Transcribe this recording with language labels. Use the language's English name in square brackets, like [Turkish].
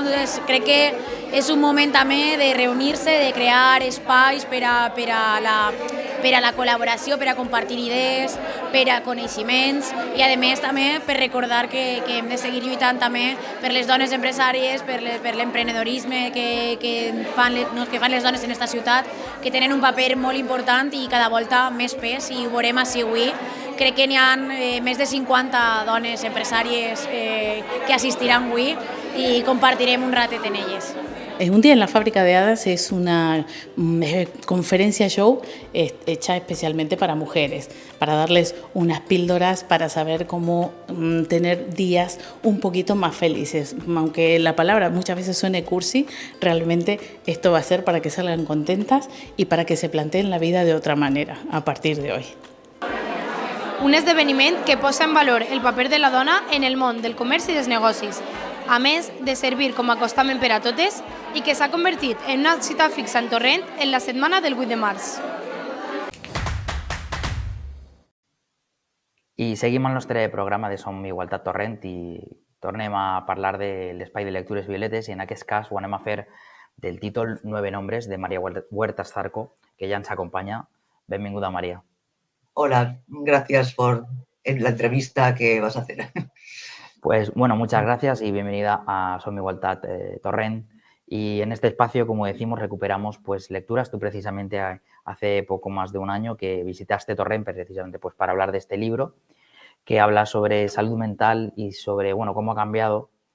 [Catalan] Entonces, crec que és un moment també de reunir-se, de crear espais per a la col·laboració, per a compartir idees, per a coneixements i, a més, també per recordar que hem de seguir lluitant també per les dones empresàries, per l'emprenedorisme que fan les dones en aquesta ciutat, que tenen un paper molt important i cada volta més pes, i ho veurem així avui. Crec que n'hi ha més de 50 dones empresàries que assistiran avui i compartirem un ratet en elles. [Spanish] Un día en la fábrica de hadas es una conferencia show hecha especialmente para mujeres, para darles unas píldoras para saber cómo tener días un poquito más felices. Aunque la palabra muchas veces suene cursi, realmente esto va a ser para que salgan contentas y para que se planteen la vida de otra manera a partir de hoy. [Catalan] Un esdeveniment que posa en valor el paper de la dona en el món del comerç i dels negocis, a més de servir com a acostament per a totes i que s'ha convertit en una cita fixa en Torrent en la setmana del 8 de març. I seguim el nostre programa de Som Igualtat Torrent i tornem a parlar de l'espai de lectures violetes i en aquest cas ho anem a fer del títol Nueve nombres de María Huertas Zarco, que ja ens acompanya. Benvinguda, María. [Spanish] Hola, gracias por la entrevista que vas a hacer. Pues bueno, muchas gracias y bienvenida a Som Igualtat Torrent. Y en este espacio, como decimos, recuperamos pues lecturas. Tú precisamente hace poco más de un año que visitaste Torrent precisamente pues para hablar de este libro que habla sobre salud mental y sobre bueno cómo ha cambiado